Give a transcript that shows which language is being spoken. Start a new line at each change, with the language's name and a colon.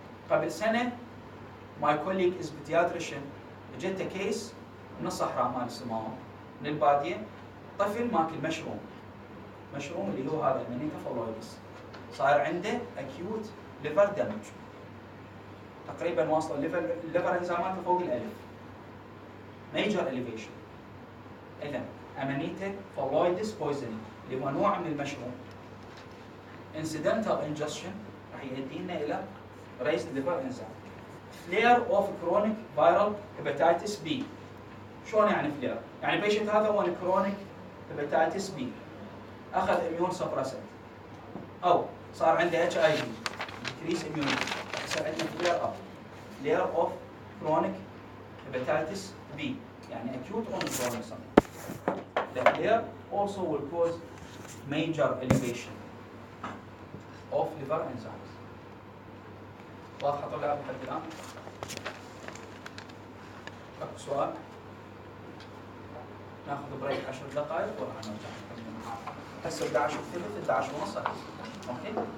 Arabic: قبل سنه
English: my colleague is pediatrician
Arabic: اجته كيس من الصحراء مال السماوه من الباديه، طفل ماكل مشروم اللي هو هذا امانيتا فالويدس، صار عنده
English: acute liver damage
Arabic: تقريبا واصله الليفر انزيماته فوق الالف.
English: major elevation.
Arabic: اذا امانيتا فالويدس poisoning اللي هو نوع من المشروم
English: incidental ingestion
Arabic: راح يؤدينا الى
English: raised liver enzyme. flare of chronic viral hepatitis B.
Arabic: شلون يعني flare؟ يعني بيشنت هذا هو chronic hepatitis B اخذ
English: immune suppressant
Arabic: او صار عنده HIV
English: decrease immunity،
Arabic: يصير عندنا
English: flare of chronic hepatitis B
Arabic: يعني
English: acute on chronic. The flare also will cause major elevation of liver enzymes.
Arabic: واضحة طلاب لحد الآن؟ أكو سؤال؟ ناخذ بريك 10 دقائق وراح نرجع نكمل. هسه 11:30 11:30 أوكي؟